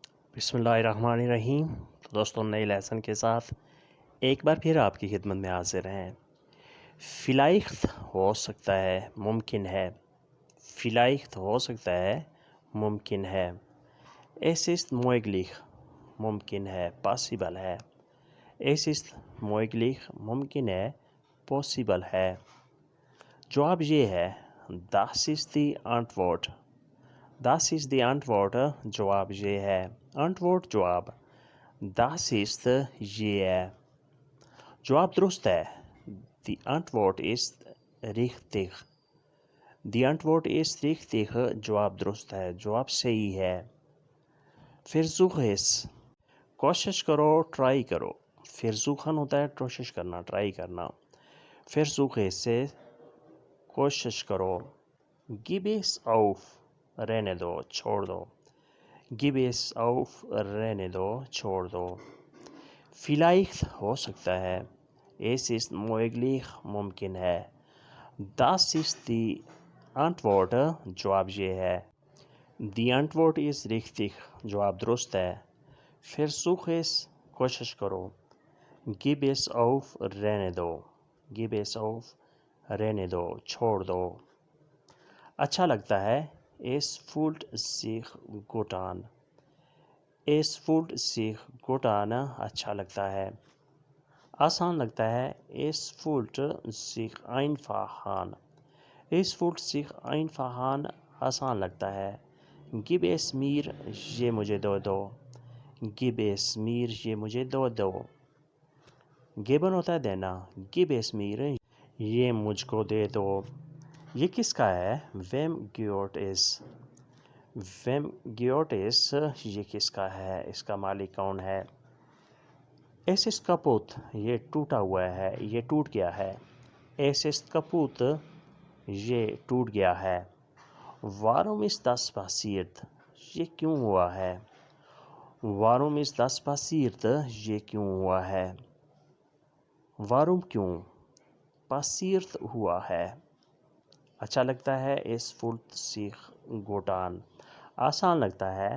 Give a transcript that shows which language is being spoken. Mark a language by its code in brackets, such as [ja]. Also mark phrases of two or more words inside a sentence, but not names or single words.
[ur] بسم اللہ الرحمن الرحیم۔ تو دوستوں، نئے لیسن کے ساتھ ایک بار پھر آپ کی خدمت میں حاضر ہیں۔ فلائخت ہو سکتا ہے، ممکن ہے۔ فلائخت ہو سکتا ہے، ممکن ہے۔ [de] Es ist möglich، [ur] ممکن ہے، پاسیبل ہے۔ [de] Es ist möglich، [ur] ممکن ہے، پاسیبل ہے۔ جواب یہ ہے [de] Das ist die Antwort۔ Das ist die Antwort، [ur] جواب یہ ہے۔ Antwort جواب، [de] Das ist [ur] یہ ہے۔ جواب درست ہے۔ [de] Die Antwort ist richtig۔ Die Antwort ist richtig، [ur] جواب درست ہے، جواب صحیح ہے۔ [de] Versuch es، [ur] کوشش کرو، ٹرائی کرو۔ Versuchen ہوتا ہے کوشش کرنا، ٹرائی کرنا۔ [de] Versuch es [ur] سے کوشش کرو۔ [de] Gib es auf، [ur] رہنے دو، چھوڑ دو۔ [de] Gib es auf، [ur] رہنے دو، چھوڑ دو۔ [de] Vielleicht [ur] ہو سکتا ہے۔ [de] Es ist möglich، [ur] ممکن ہے۔ [de] Das ist die Antwort، [ur] جواب یہ ہے۔ [de] Die Antwort ist richtig، [ur] جواب درست ہے۔ [de] Versuch es، [ur] کوشش کرو۔ [de] Gib es auf، [ur] رہنے دو۔ [de] Gib es auf، [ur] رہنے دو، چھوڑ دو۔ اچھا لگتا ہے۔ [de] Es fühlt sich gut an۔ Es fühlt sich gut an، [ur] اچھا لگتا ہے۔ آسان لگتا ہے۔ [de] Es fühlt sich einfach an۔ Es fühlt sich einfach an، [ur] آسان لگتا ہے۔ [de] Gib es mir، [ur] یہ مجھے دو دو۔ [de] Gib es mir، [ur] یہ مجھے دو دو۔ [de] Geben [ur] ہوتا ہے دینا۔ [de] Gib es mir، [ur] یہ مجھ کو دے دو۔ یہ کس کا ہے؟ [de] Wem gehört es؟ Wem gehört es، [ur] یہ کس کا ہے؟ اس کا مالک کون ہے؟ [de] Es ist kaputt، [ur] یہ ٹوٹا ہوا ہے، یہ ٹوٹ گیا ہے۔ [de] Es ist kaputt، [ur] یہ ٹوٹ گیا ہے۔ [de] Warum ist das passiert، [ur] یہ کیوں ہوا ہے؟ [de] Warum ist das passiert، [ur] یہ کیوں ہوا ہے؟ Warum کیوں؟ passiert ہوا ہے۔ اچھا لگتا ہے۔ [de] Es fühlt sich gut an، [ur] آسان لگتا ہے۔